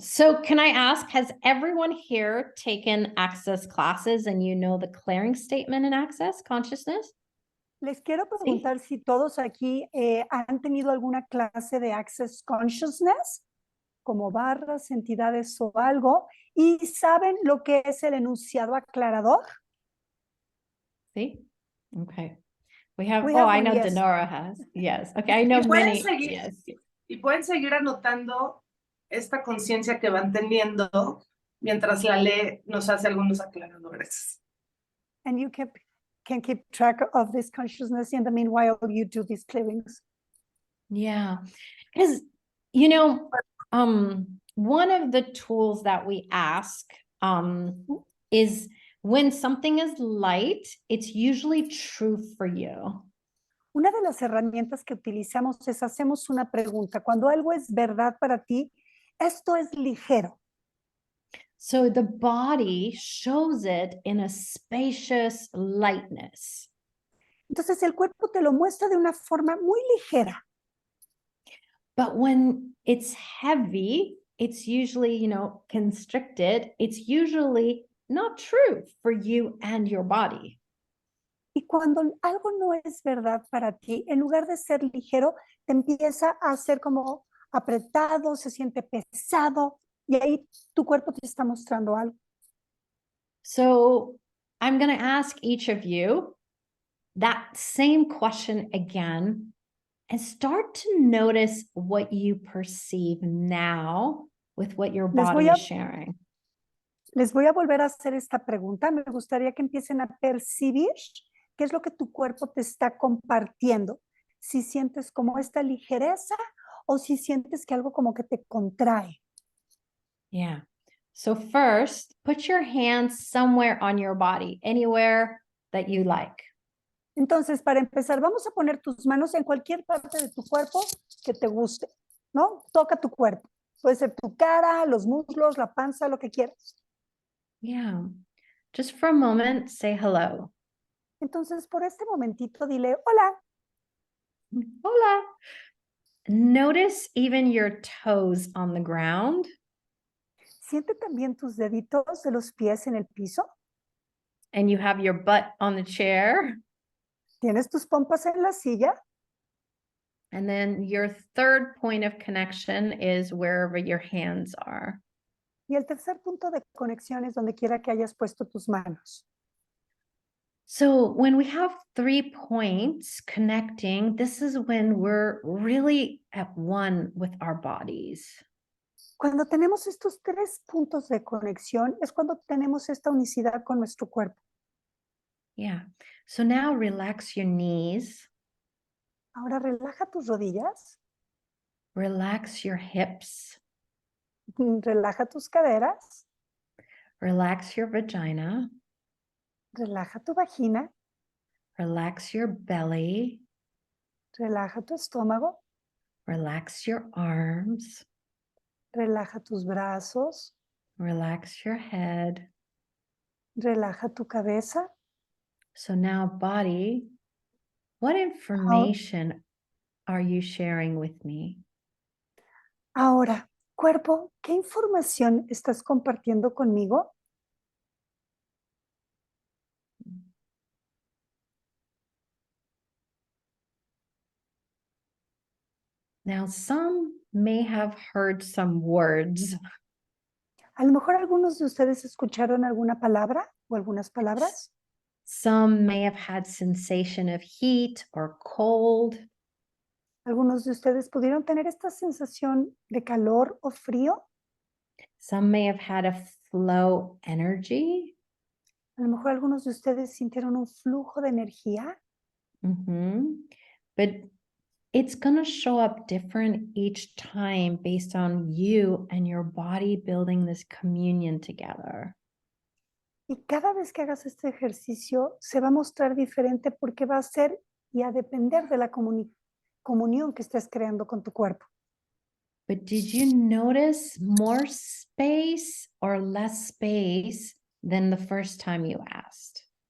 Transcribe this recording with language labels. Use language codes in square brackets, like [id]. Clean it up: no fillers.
[en] So can I ask, has everyone here taken access classes and you know the clearing statement in access consciousness? [es] Les quiero preguntar si todos aquí han tenido alguna clase de Access Consciousness, como barras, entidades o algo, y saben lo que es el enunciado aclarador. [en] Sí. Okay. We have I know yes. Denora has. Yes. Okay. I know many. Yes. [es] Y pueden seguir anotando esta conciencia que van teniendo mientras Laleh nos hace algunos aclaradores. [en] And you can keep track of this consciousness in the meanwhile you do these clearings. Yeah. Because, you know, one of the tools that we ask is when something is light, it's usually true for you. [es] Una de las herramientas que utilizamos es hacemos una pregunta. Cuando algo es verdad para ti, esto es ligero. [en] So the body shows it in a spacious lightness. [es] Entonces el cuerpo te lo muestra de una forma muy ligera. [en] But when it's heavy, it's usually, you know, constricted. It's usually not true for you and your body. [es] Y cuando algo no es verdad para ti, en lugar de ser ligero, te empieza a ser como apretado, se siente pesado, y ahí tu cuerpo te está mostrando algo. [en] So I'm going to ask each of you that same question again and start to notice what you perceive now with what your body is sharing. [es] Les voy a volver a hacer esta pregunta. Me gustaría que empiecen a percibir qué es lo que tu cuerpo te está compartiendo. Si sientes como esta ligereza o si sientes que algo como que te contrae. [en] Yeah. So first, put your hands somewhere on your body, anywhere that you like. [es] Entonces, para empezar, vamos a poner tus manos en cualquier parte de tu cuerpo que te guste, ¿no? Toca tu cuerpo. Puede ser tu cara, los muslos, la panza, lo que quieras. [en] Yeah. Just for a moment, say hello. [es] Entonces, por este momentito, dile, hola. Hola. [en] Notice even your toes on the ground. [es] Siente también tus deditos de los pies en el piso. [en] And you have your butt on the chair. [es] Tienes tus pompas en la silla. [en] And then your third point of connection is wherever your hands are. [es] Y el tercer punto de conexión es donde quiera que hayas puesto tus manos. [en] So when we have 3 points connecting, this is when we're really at one with our bodies. [es] Cuando tenemos estos 3 puntos de conexión es cuando tenemos esta unicidad con nuestro cuerpo. [en] Yeah. So now relax your knees, [es] Ahora relaja tus rodillas, [en] relax your hips, [es] relaja tus caderas, [en] relax your vagina, [es] relaja tu vagina, [en] relax your belly, [es] relaja tu estómago, [en] relax your arms, [es] relaja tus brazos, [en] relax your head. [es] relaja tu cabeza. [en] So now, body, what information are you sharing with me? [es] Ahora, cuerpo, ¿qué información estás compartiendo conmigo? [en] Now, some may have heard some words. [es] A lo mejor algunos de ustedes escucharon alguna palabra o algunas palabras. [en] Some may have had sensation of heat or cold. [es] Algunos de ustedes pudieron tener esta sensación de calor o frío. [en] Some may have had a flow energy. [es] A lo mejor algunos de ustedes sintieron un flujo de energía. [en] But it's going to show up different each time based on you and your body building this communion together. [es] Y cada vez que hagas este ejercicio se va a mostrar diferente porque va a ser y a depender de la comunión que estés creando con tu cuerpo. [en] But did you notice more space or less space than the first time you asked?